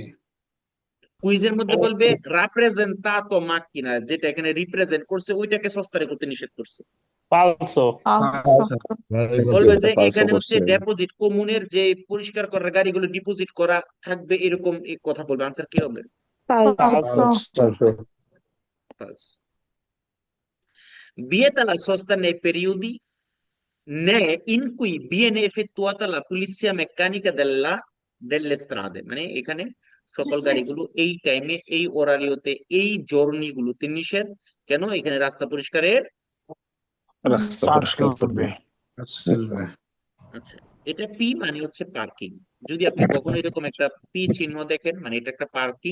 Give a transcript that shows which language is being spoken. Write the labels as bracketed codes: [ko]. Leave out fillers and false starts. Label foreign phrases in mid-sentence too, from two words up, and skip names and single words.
[bn] কুইজের মধ্যে বলবে [it] rappresentato macchina, [bn] যেটা এখানে রিপ্রেজেন্ট করছে ওইটাকে সস্তারে করতে নিষেধ করছে। ফালসো বলবে যে ফালসো এখানে হচ্ছে করছে [it] deposito comunale [bn] যে পরিষ্কার করার গাড়িগুলো ডিপোজিট করা থাকবে, এরকম এই কথা বলবে। আনসার কি হবে? ফালসো ফালসো False. [it] Vieta la sosta nei periodi né in cui viene effettuata la pulizia meccanica delle strade, [bn] মানে এখানে সকল গাড়িগুলো এই টাইমে এই ওরারিওতে এই জার্নি গুলোতে নিষেধ। কেন? এখানে রাস্তা পরিষ্কারের। রাস্তা পরিষ্কার করবে। আচ্ছা, এটা পি মানে হচ্ছে পার্কিং। যদি আপনি কখনো এরকম একটা পি চিহ্ন দেখেন, মানে এটা একটা পার্কিং।